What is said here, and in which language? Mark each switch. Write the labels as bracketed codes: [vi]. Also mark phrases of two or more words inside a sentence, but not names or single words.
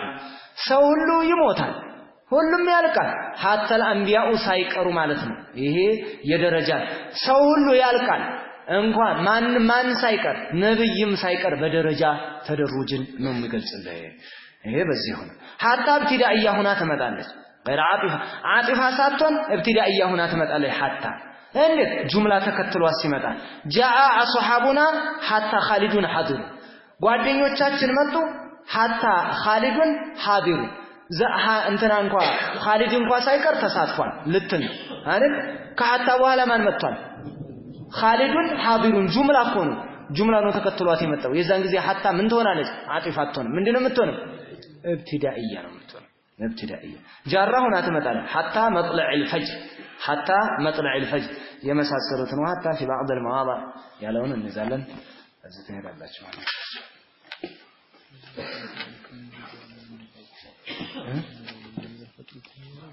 [am] ሰው ሁሉ ይሞታል ሁሉም ያልቃል [ar] حتى الانبياء [am] ሳይቀሩ ማለት ነው ይሄ የደረጃ ሰው ሁሉ ያልቃል እንኳን ማን ሳይቀር ነብይም ሳይቀር በደረጃ ተደሩጅን ነው የሚገልጽልህ ይሄ በዚህ ሆነ [ar] حتى ابتدائيه [am] ሆና ትመጣለች [ar] غير عاطفه [am] ሳትሆን ابتدائيه ሆና ትመጣለች حتى እንዴት ጁምላ ተከትሎ ሲመጣ [ar] جاء اصحابنا حتى خالدون حاضر [am] ጓደኞቻችን መጡ [ar] حتى خالدون حاضر [am] እንትና እንኳን خالد እንኳን ሳይቀር ተሳትፏል ልትል አይደል ከሐታ በኋላ ማን መጥቷል [ar] خالدون حاضرون [am] ጁምላ ኮኑ ጁምላ ነው ተከትሏት የመጣው የዛን ጊዜ حتى ምን ትሆናለች አጢፋት ትሆን ምንድነው የምትሆነው ابتدائيه ነው የምትሆነው [ar] ابتدائيه جاره [am] ሆና ትመጣለች [ar] حتى مطلع الفجر [am] የመሳሰሉት ነው [ar] حتى في بعض المواضع [am] ያለውን እንይዛለን እዚህ ትሄዳላችሁ ማለት